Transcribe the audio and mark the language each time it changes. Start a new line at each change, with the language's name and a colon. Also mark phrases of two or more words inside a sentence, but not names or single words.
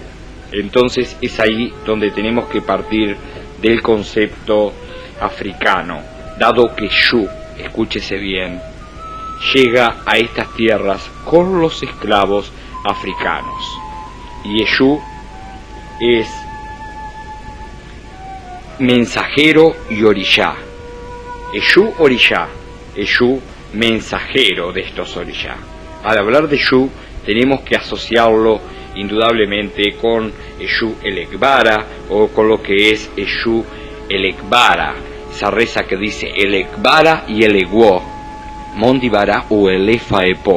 Spanish: Entonces es ahí donde tenemos que partir del concepto africano, dado que Shu, escúchese bien, llega a estas tierras con los esclavos africanos. Y Eshu es mensajero y orishá. Eshu orishá, Eshu mensajero de estos orishá. Al hablar de Eshu tenemos que asociarlo indudablemente con Eshu Elekbara o con lo que es Eshu Elekbara, esa reza que dice Elekbara y Elegwo, Mondibara o Elefa Epo.